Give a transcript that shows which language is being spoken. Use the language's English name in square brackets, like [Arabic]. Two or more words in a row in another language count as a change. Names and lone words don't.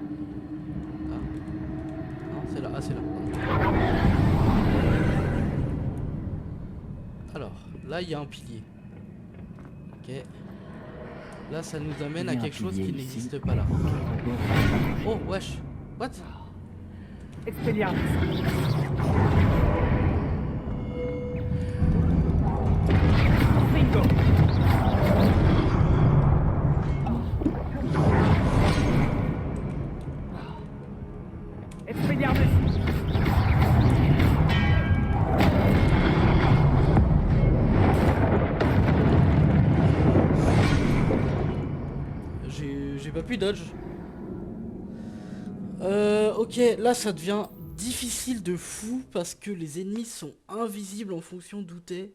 [French] Ah. Non c'est là, ah c'est là. Alors, là il y a un pilier. Ok. Là ça nous amène Il y à a un quelque chose pilier qui ici. n'existe pas là. Oh wesh. What? Expelliarmus. Confringo. Expelliarmus. J'ai pas pu dodge. Ok, là ça devient difficile de fou parce que les ennemis sont invisibles en fonction d'où t'es.